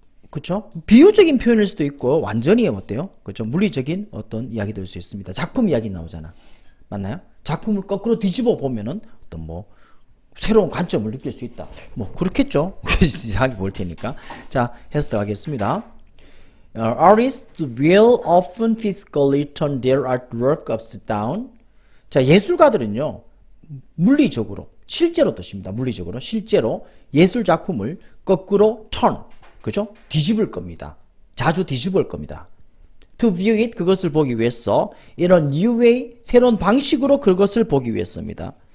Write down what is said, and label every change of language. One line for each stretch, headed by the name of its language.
Korean: 그렇죠? 비유적인 표현일 수도 있고 완전히 어때요? 그렇죠? 물리적인 어떤 이야기 될 수 있습니다. 작품 이야기 나오잖아. 맞나요? 작품을 거꾸로 뒤집어 보면은 어떤 뭐 새로운 관점을 느낄 수 있다. 뭐 그렇겠죠? 이상하게 볼 테니까. 자, 해서 들어가겠습니다.
English: Artists will often physically turn their artwork upside down.
Korean: 자, 예술가들은요, 물리적으로, 실제로 뜻입니다. 물리적으로, 실제로 예술 작품을 거꾸로 turn, 그죠? 뒤집을 겁니다. 자주 뒤집을 겁니다.
English: To view it,
Korean: 그것을 보기 위해서,
English: in a new way,
Korean: 새로운 방식으로 그것을 보기 위해서입니다.